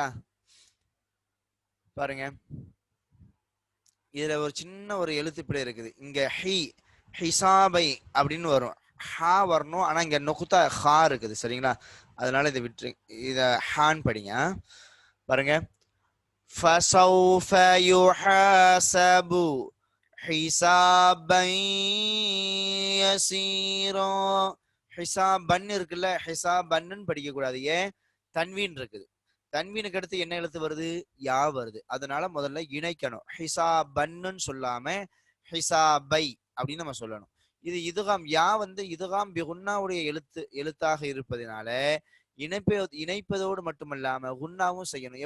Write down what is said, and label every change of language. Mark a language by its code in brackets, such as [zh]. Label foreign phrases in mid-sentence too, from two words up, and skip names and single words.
[ta] பாருங்க இதுல ஒரு சின்ன ஒரு எழுத்து பிழை இருக்குது. இங்க ஹிசாபை அப்படின்னு வரும் ஹா வரணும் ஆனா இங்க நொகுத்தா ஹா இருக்குது சரிங்களா. அதனால இதை விட்டு இத ஹான் படிங்க பாருங்க. [ar] فسوف يحاسب حسابا يسيرا. [ta] ஹிசாபன் இருக்குல்ல ஹிசாபன்னு படிக்க கூடாது. ஏன் தன்வீன் இருக்குது. தன்வீனுக்கு அடுத்து என்ன எழுத்து வருது யா வருது. அதனால முதல்ல இணைக்கணும். ஹிசாபன்னு சொல்லாம ஹிசாபை அப்படின்னு நம்ம சொல்லணும். இது இதுகாம் யா இதுகாம் பிகுன்னாவுடைய எழுத்தாக இருப்பதனால இணைப்பதோடு மட்டுமல்லாம குன்னாவும் செய்யணும்.